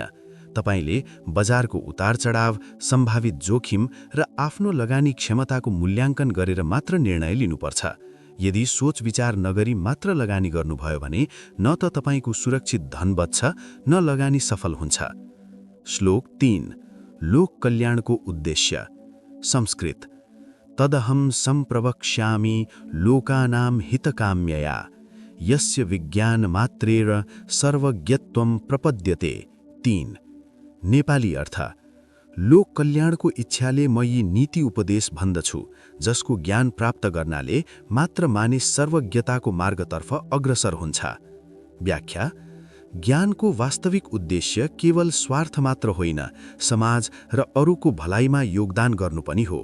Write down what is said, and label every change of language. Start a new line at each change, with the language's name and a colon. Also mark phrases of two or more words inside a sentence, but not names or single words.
Nepali: तपाईले बजारको उतार-चढाव, सम्भावित जोखिम र आफ्नो लगानी क्षमताको मूल्याङ्कन गरेर मात्र निर्णय लिनुपर्छ। यदि सोच विचार नगरी मात्र लगानी गर्नुभयो भने न त तपाईको सुरक्षित धन बच्छ, न लगानी सफल हुन्छ। श्लोक 3। लोक कल्याणको उद्देश्य। संस्कृत।
Sanskrit: तदहं सम्प्रवक्ष्यामि लोकानां हितकाम्यया यस्य विज्ञान मात्रेण सर्वज्ञत्वं प्रपद्यते।
Nepali: 3। नेपाली अर्थ। लोक कल्याणको इच्छाले म यी नीति उपदेश भन्दछु, जसको ज्ञान प्राप्त गर्नाले मात्र मानिस सर्वज्ञताको मार्गतर्फ अग्रसर हुन्छ। व्याख्या। ज्ञानको वास्तविक उद्देश्य केवल स्वार्थ मात्र होइन, समाज र अरूको भलाइमा योगदान गर्नु पनि हो।